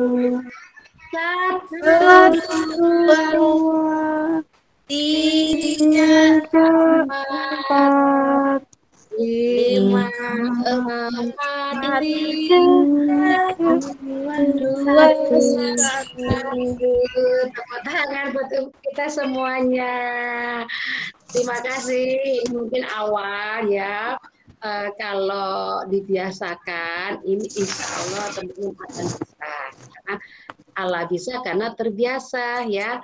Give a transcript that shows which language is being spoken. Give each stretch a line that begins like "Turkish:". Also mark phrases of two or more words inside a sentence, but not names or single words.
Indonesian: satu, satu, dua, dua, tiga, tiga, empat, empat, lima, empat, tiga, dua, satu. Tepuk tangan buat kita semuanya. Terima kasih. Ini mungkin awal ya. Kalau dibiasakan, ini
Arabic: insya Allah
Indonesian: teman-teman akan bisa. Karena Allah bisa karena terbiasa ya.